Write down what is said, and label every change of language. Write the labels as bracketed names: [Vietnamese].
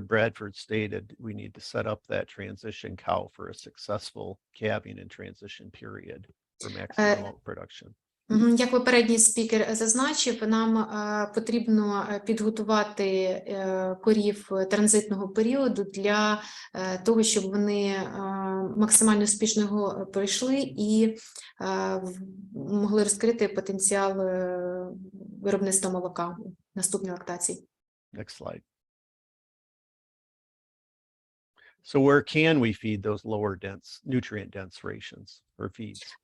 [English] Bradford stated, we need to set up that transition cow for a successful calving and transition period for maximum milk production. [Ukrainian] Як попередній спікер зазначив, нам потрібно підготувати корів транзитного періоду для того, щоб вони максимально успішно його пройшли і могли розкрити потенціал виробництва молока в наступній лактації. [English] Next slide. So where can we feed those lower dense, nutrient dense rations or feeds?